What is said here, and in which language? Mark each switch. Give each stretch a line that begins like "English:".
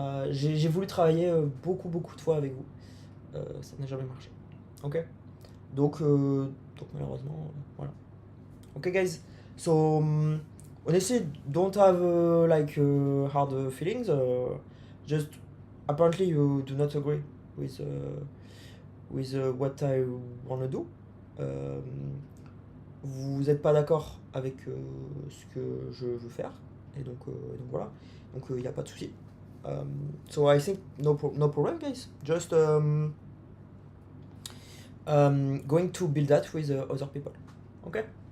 French: J'ai voulu travailler beaucoup de fois avec vous. Ça n'a jamais marché. Ok. Donc malheureusement, voilà.
English: Okay, guys. So honestly, don't have hard feelings. Just apparently you do not agree with what I wanna do.
French: Vous n'êtes pas d'accord avec ce que je veux faire, et donc voilà. Donc il n'y a pas de souci.
English: So I think no problem, guys. Just going to build that with other people. Okay.